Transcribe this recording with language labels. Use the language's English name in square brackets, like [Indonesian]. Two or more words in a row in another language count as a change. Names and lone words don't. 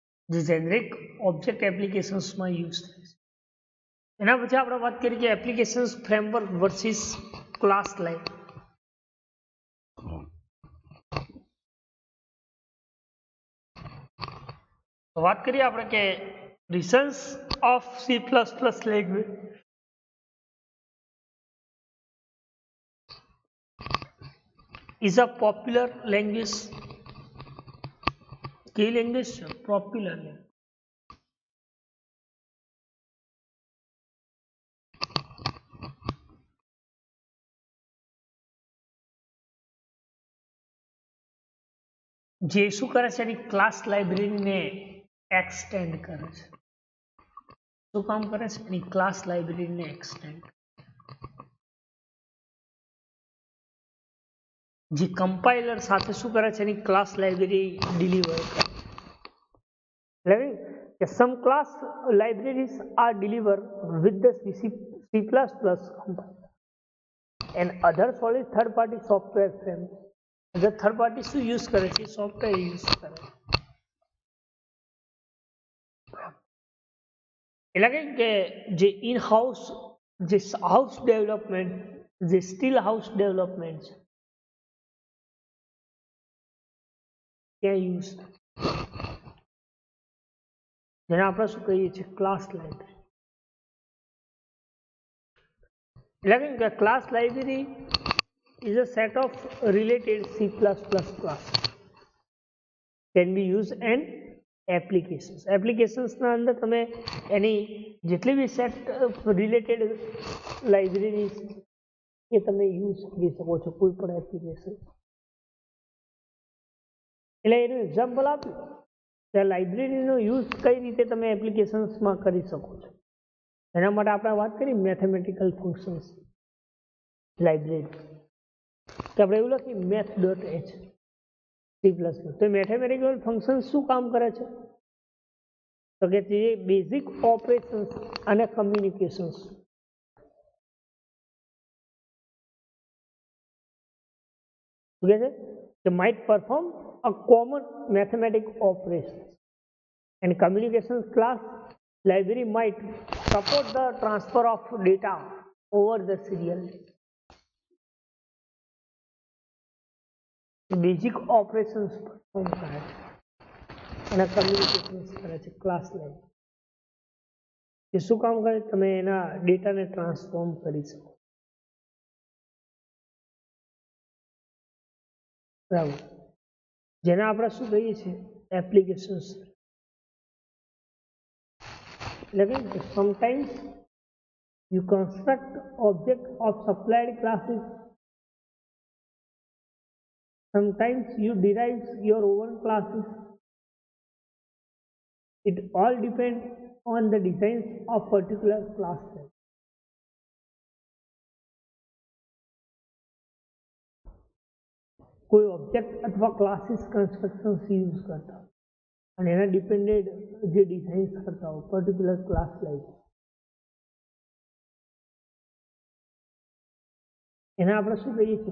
[Gujarati] જે [English] generic object [Gujarati] એપ્લિકેશન્સમાં યુઝ થાય છે. એના પછી આપણે વાત કરીએ કે [English] applications framework versus class library. [Gujarati] વાત કરીએ આપણે કે [English] reasons of C++ language is a popular language. [Gujarati] કઈ લેંગ્વેજ છે? [English] popular language. [Gujarati] જે શું કરે છે એની [English] class libraryને [Gujarati] એક્સટેન્ડ કરે છે. શું કામ કરે છે? એની [English] class libraryને [Gujarati] એક્સટેન્ડ. જે કમ્પાઇલર સાથે શું કરે છે એની [English] class library deliver [Gujarati] કરે. [English] Some class libraries are delivered with the C++ compiler and other solid third-party software framework. The third party [Gujarati] શું યુઝ કરે છે? [English] software use [Gujarati] કરે છે. એટલે કે જે [English] in house [Gujarati] જે [English] house development [Gujarati] જે [English] still house development [Gujarati] છે ત્યાં યુઝ થાય, જેને આપણે શું કહીએ છીએ? [English] class library. [Gujarati] એટલે કે [English] class library is a set of related C++ classes can be used in applications. [Gujarati] Applications ના અંદર તમે એની જેટલી બી [English] set related libraries [Gujarati] એ તમે યુઝ કરી શકો છો કોઈ પણ એપ્લિકેશન. એટલે એનું એક્ઝામ્પલ આપ્યું કે લાઇબ્રેરીનો યુઝ કઈ રીતે તમે એપ્લિકેશન્સમાં કરી શકો છો. એના માટે આપણે વાત કરી [English] mathematical functions library. [Gujarati] તો આપણે એવું લખીએ math.h C++. [English] તો mathematical function [Gujarati] શું કામ કરે છે? તો કે જે [English] basic operations and communications might perform a common mathematical operations and communications class library might support the transfer of data over the serial. basic operations perform [Gujarati] કરે છે અને કમ્યુનિકેશન્સ કરે છે [English] class library. [Gujarati] એ શું કામ કરે? તમે એના ડેટાને ટ્રાન્સફોર્મ કરી શકો. બરાબર. જેને આપણે શું કહીએ છીએ? એપ્લિકેશન્સ. એટલે કે [English] sometimes you construct object of supplied classes. Sometimes you derive your own classes. It all depends on the designs of particular class type. [Gujarati] કોઈ ઓબ્જેક્ટ અથવા [English] classes constructions use [Gujarati] કરતા અને એના ડિપેન્ડેડ જે ડિઝાઇન્સ કરતા હોય [English] particular class library, [Gujarati] એને આપણે શું કહીએ છીએ?